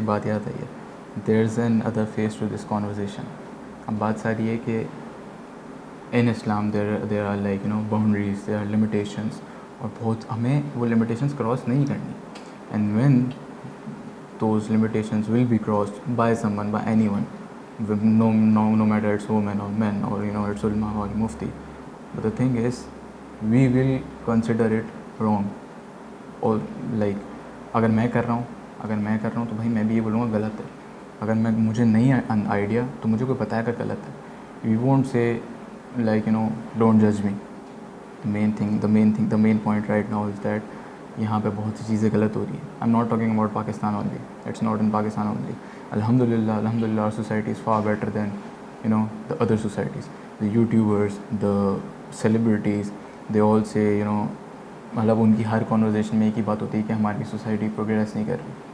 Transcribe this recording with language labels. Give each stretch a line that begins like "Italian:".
Hindi: मुझे एक बात याद आई है,
English: There is an other face to this conversation.
Hindi: अब बात सारी है कि
English: in Islam there are like boundaries, there are limitations,
Hindi: और बहुत हमें वो लिमिटेशंस क्रॉस नहीं करनी।
English: And when those limitations will be crossed by someone, by anyone, no matter it's women or men or it's ulama or mufti, but the thing is we will consider it wrong।
Hindi: और like अगर मैं कर रहा हूँ तो भाई मैं भी ये बोलूँगा गलत है। अगर मुझे नहीं आइडिया तो मुझे कोई बताएगा गलत है।
English: We won't say like don't judge me। the main point right now is that
Hindi: यहाँ पे बहुत सी चीज़ें गलत हो रही हैं।
English: I am not talking about Pakistan only, it's not in Pakistan only. अल्हम्दुलिल्लाह our society is far better than the other societies. The YouTubers, the celebrities, they all say
Hindi: मतलब उनकी हर कॉन्वर्जेशन में एक ही बात होती है कि हमारी सोसाइटी प्रोग्रेस नहीं कर रही।